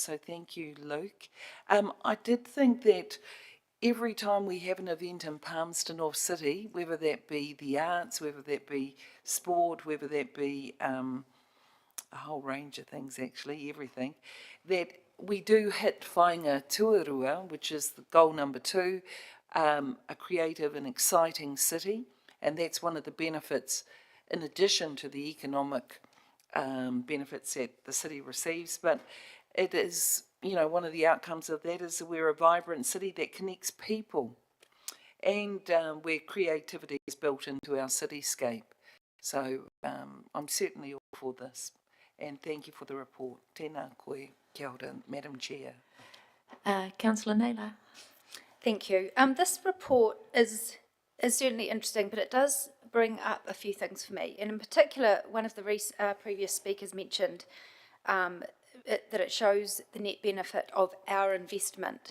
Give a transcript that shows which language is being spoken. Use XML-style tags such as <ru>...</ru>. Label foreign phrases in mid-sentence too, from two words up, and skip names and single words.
<en>So thank you, Luke. I did think that every time we have an event in Palmerston North City, whether that be the arts, whether that be sport, whether that be a whole range of things, actually, everything, that we do hit</en> <mi>whāinga tuarua,</mi> <en>which is the goal number 2, a creative and exciting city. And that's one of the benefits, in addition to the economic benefits that the city receives. But it is, you know, one of the outcomes of that is that we're a vibrant city that connects people and where creativity is built into our cityscape. So I'm certainly all for this. And thank you for the report.</en> <mi>Tēnā koe, kia ora,</mi> <en>Madam Chair. Councillor Naylor. Thank you. This report is certainly interesting, but it does bring up a few things for me. And in particular, one of the previous speakers mentioned that it shows the net benefit of our investment.</en>